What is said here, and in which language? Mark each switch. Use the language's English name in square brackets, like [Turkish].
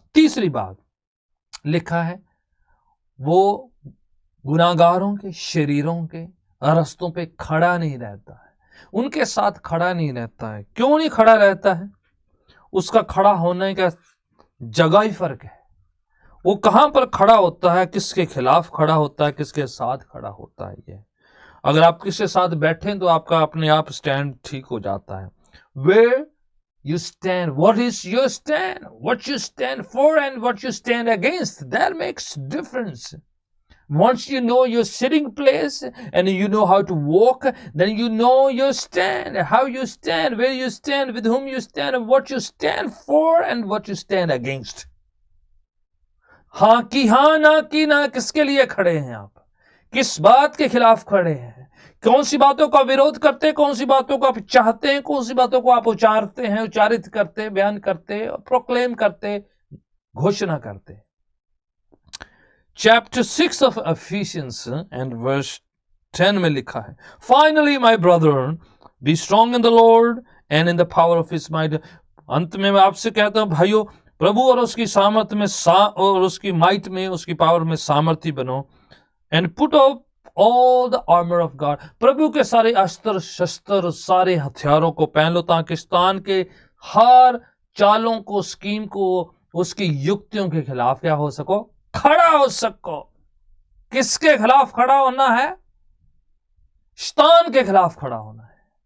[Hindi] तीसरी बात लिखा है, वो गुनाहगारों के, शरीरों के रास्तों पे खड़ा नहीं रहता है, उनके साथ खड़ा नहीं रहता है। क्यों नहीं खड़ा रहता है? उसका खड़ा होने का जगह ही फर्क है। वो कहां पर खड़ा होता है, किसके खिलाफ खड़ा होता है, किसके साथ खड़ा होता है। ये अगर आप किसके साथ बैठे तो आपका अपने आप स्टैंड ठीक हो जाता है। [English] Where you stand, what is your stand, what you stand for and what you stand against, that makes difference. Once you know your sitting place and you know how to walk, then you know your stand, how you stand, where you stand, with whom you stand, and what you stand for and what you stand against. [Hindi] हाँ की हाँ, ना की ना, किसके लिए खड़े हैं आप, किस बात के खिलाफ खड़े हैं, कौन सी बातों का विरोध करते हैं, कौन सी बातों को आप चाहते हैं, कौन सी बातों को आप उच्चारते हैं, उच्चारित करते हैं, बयान करते हैं, प्रोक्लेम करते हैं, घोषणा करते हैं। [English] Chapter 6 of Ephesians and verse 10 [Hindi] में लिखा है, [English] Finally, my brethren, be strong in the Lord and in the power of His might. [Hindi] अंत में मैं आपसे कहता हूं भाइयों, प्रभु और उसकी सामर्थ में और उसकी माइट में, उसकी पावर में सामर्थी बनो। [English] And put up all the armor of God. [Hindi] प्रभु के सारे अस्त्र शस्त्र, सारे हथियारों को पहन लो, ताकि शैतान के हर चालों को, स्कीम को, उसकी युक्तियों के खिलाफ क्या हो सको, खड़ा हो सको। किसके खिलाफ खड़ा होना है? शैतान के खिलाफ खड़ा होना है।